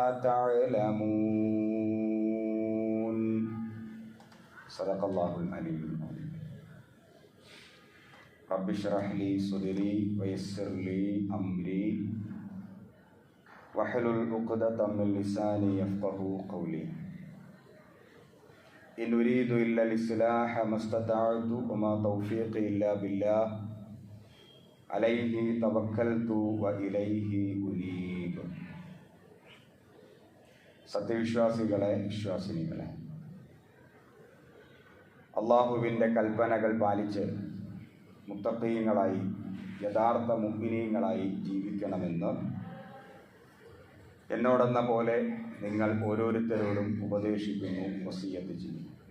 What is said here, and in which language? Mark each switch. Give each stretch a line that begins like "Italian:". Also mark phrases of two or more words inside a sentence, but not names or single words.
Arabic: تعلمون صدق الله العلي العظيم رب اشرح لي صدري ويسر لي أمري واحلل عقدة من لساني يفقهوا قولي إن أريد إلا الإصلاح ما استطعت وما توفيقي إلا بالله عليه توكلت وإليه أنيب.
Malayalam: സത്യവിശ്വാസികളെ, വിശ്വാസിനികളെ, അള്ളാഹുവിൻ്റെ കൽപ്പനകൾ പാലിച്ച് മുത്തഖീങ്ങളായി, യഥാർത്ഥ മുഅ്മിനീങ്ങളായി ജീവിക്കണമെന്ന് എന്നോടെന്ന പോലെ നിങ്ങൾ ഓരോരുത്തരോടും ഉപദേശിക്കുന്നു, വസിയ്യത്ത് ചെയ്യുന്നു.